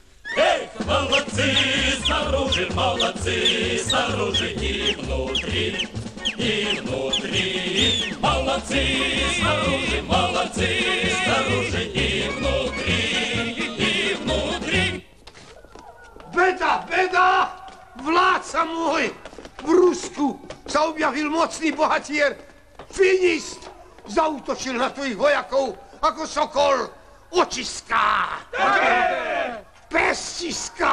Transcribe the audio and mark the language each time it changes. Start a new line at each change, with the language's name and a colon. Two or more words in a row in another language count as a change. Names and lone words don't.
Russian: Эх, молодцы, снаружи, молодцы, снаружи и внутри, и внутри. Молодцы, снаружи, молодцы, снаружи и внутри, и внутри.
Slovak: Beda, beda! Vládca môj! V Rusku sa objavil mocný bohatier. Finist zaútočil na tvojich vojakov ako sokol. Očiská! Pestiská!